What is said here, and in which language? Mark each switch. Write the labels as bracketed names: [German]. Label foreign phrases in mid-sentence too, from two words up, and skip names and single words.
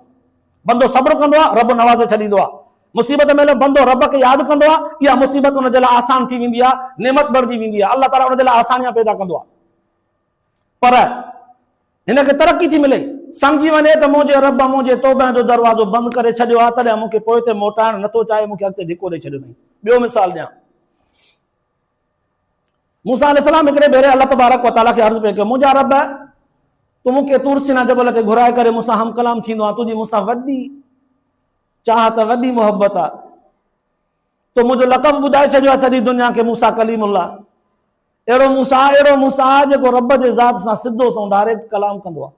[Sindhi] बंदो सब्र कंदो आहे, रब नवाज़े छॾींदो आहे। मुसीबत में बंदो रब खे यादि कंदो आहे, इहा मुसीबत हुन जे लाइ आसान थी वेंदी आहे, नेमत बढ़जी वेंदी आहे, अल्लाह ताला हुन जे लाइ आसानियां पैदा कंदो आहे। पर हिनखे तरक़ी थी मिले, सम्झी वञे त मुंहिंजे रब मुंहिंजे तौबा जो दरवाज़ो बंदि करे छॾियो आहे, तॾहिं मूंखे पोइ ते मोटाइण नथो चाहे, मूंखे अॻिते धिको ॾेई छॾियो अथई। ॿियो मिसाल ॾियां, मूसा अलैहिस्सलाम हिकिड़े भेरे [Arabic] الله تبارك وتعالى [Sindhi] खे अर्ज़ु पियो कयो, मुंहिंजा रब तूं मूंखे तूर सीना जबल ते घुराए करे मूंसां हम कलाम थींदो आहे, तुंहिंजी मूंसां वॾी चाहत, वॾी मोहबत आहे, तो मुंहिंजो लक़ब ॿुधाए छॾियो आहे सॼी दुनिया खे, मूसा कलीमुल्लाह। अहिड़ो मूसा जेको रब जे ज़ात सां सिधो सो डायरेक्ट कलाम कंदो आहे।